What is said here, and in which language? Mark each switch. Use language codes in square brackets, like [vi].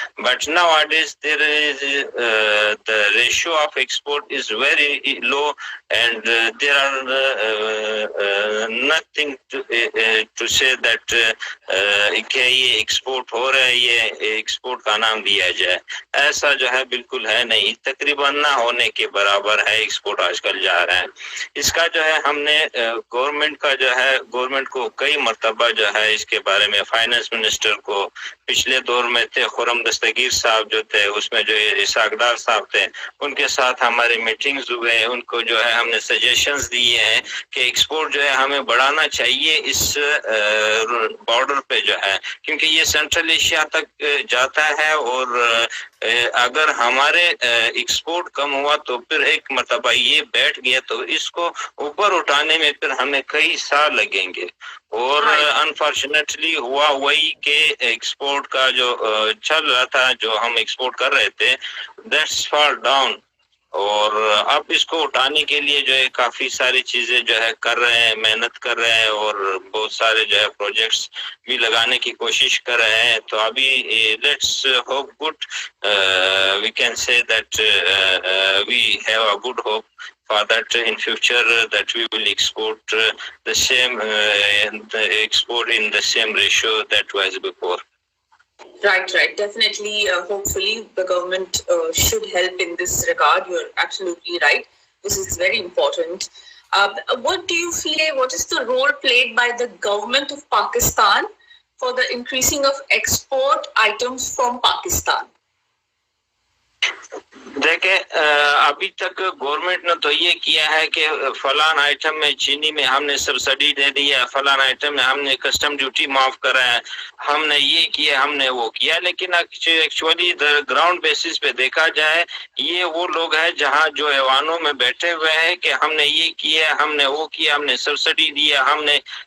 [en] But nowadays there is the ratio of export is very low and there are nothing to say that [ur] کہ یہ export ہو رہا ہے, یہ export کا نام دیا جائے. ایسا جو ہے بالکل ہے نہیں, تقریباً نہ ہونے کے برابر ہے ایکسپورٹ آج کل جا رہا ہے. اس کا جو ہے ہم نے گورنمنٹ کا جو ہے گورنمنٹ کو کئی مرتبہ جو ہے اس کے بارے میں فائنانس منسٹر کو پچھلے دور میں تھے خرم دستگیر صاحب جو تھے, اس میں جو اسحاق ڈار صاحب تھے, ان کے ساتھ ہمارے میٹنگز ہوئے. ان کو جو ہے ہم نے سجیشنز دیے ہیں کہ ایکسپورٹ جو ہے ہمیں بڑھانا چاہیے اس بارڈر پہ جو ہے, کیونکہ یہ سینٹرل ایشیا تک جاتا ہے اور اگر ہمارے ایکسپورٹ کم ہوا تو پھر ایک مرتبہ یہ بیٹھ گیا تو اس کو اوپر اٹھانے میں پھر ہمیں کئی سال لگیں گے. اور انفارچونیٹلی ہوا وہی کہ ایکسپورٹ کا جو چل رہا تھا, جو ہم ایکسپورٹ کر رہے تھے, [en] That's fall down. [ur] اور اب اس کو اٹھانے کے لیے جو ہے کافی ساری چیزیں جو ہے کر رہے ہیں, محنت کر رہے ہیں اور بہت سارے جو ہے پروجیکٹس بھی لگانے کی کوشش کر رہے ہیں. [en] تو ابھی let's hope good, we can say that we have a good hope for that in future that we will export the same export in the same ratio that was before. Right. Definitely, hopefully, the government should help in this regard. You're absolutely right. This is very important. What do you feel, what is the role played by the government of Pakistan for the increasing of export items from Pakistan? [ur] دیکھیں ابھی تک government نے تو یہ کیا ہے کہ فلان آئٹم میں چینی میں ہم نے سبسڈی دے دی ہے، فلان آئٹم میں ہم نے کسٹم ڈیوٹی معاف کرا ہے، ہم نے یہ کیا، ہم نے وہ کیا، لیکن ایکچولی گراؤنڈ بیسس پہ دیکھا جائے یہ وہ لوگ ہیں جہاں جو ایوانوں میں بیٹھے ہوئے ہیں کہ ہم نے یہ کیا، ہم نے وہ کیا، ہم نے سبسڈی دیا، ہم نے